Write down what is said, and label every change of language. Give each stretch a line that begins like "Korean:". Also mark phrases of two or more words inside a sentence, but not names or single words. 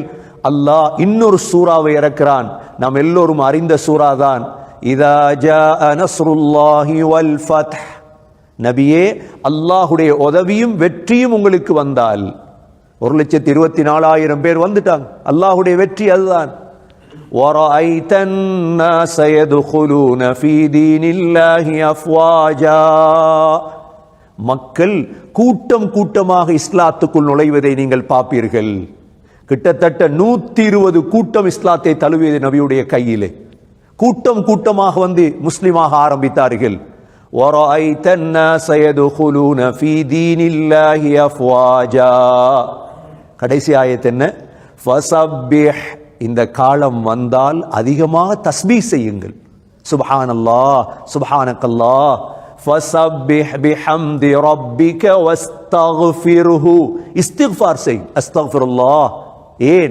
Tamil: அல்லாஹ் இன்னொரு சூறாவை இறக்கிறான். நாம் எல்லோரும் அறிந்த சூறா தான்
Arabic: إذا جاء نصر الله والفتح.
Tamil: நபியே, அல்லாஹுடைய உதவியும் வெற்றியும் உங்களுக்கு வந்தால். 1,24,000 பேர் வந்துட்டாங்க. அல்லாஹுடைய வெற்றி அதுதான்.
Arabic: وَرَأَيْتَ النَّاسَ يَدْخُلُونَ فِي دِينِ اللَّهِ أَفْوَاجًا.
Tamil: மக்கள் கூட்டம் கூட்டமாக இஸ்லாத்துக்குள் நுழைவதை நீங்கள் பார்ப்பீர்கள். கிட்டத்தட்ட 120 கூட்டம் இஸ்லாத்தை தழுவியது நபியுடைய கையிலே. கூட்டம் கூட்டமாக வந்து முஸ்லிமாக ஆரம்பித்தார்கள்.
Arabic: وَرَأَيْتَ النَّاسَ يَدْخُلُونَ فِي دِينِ اللَّهِ أَفْوَاجًا.
Tamil: கடைசி ஆயத்து என்ன? فَسَبِّحْ இந்த காலம் வந்தால் அதிகமாக தஸ்பீஹ் செய்யுங்கள்.
Arabic: سبحان الله سبحانك الله فسبح بحمد ربك واستغفره.
Tamil: இஸ்திக்ஃபார் செய், அஸ்தக்ஃபிருல்லாஹ். ஏன்?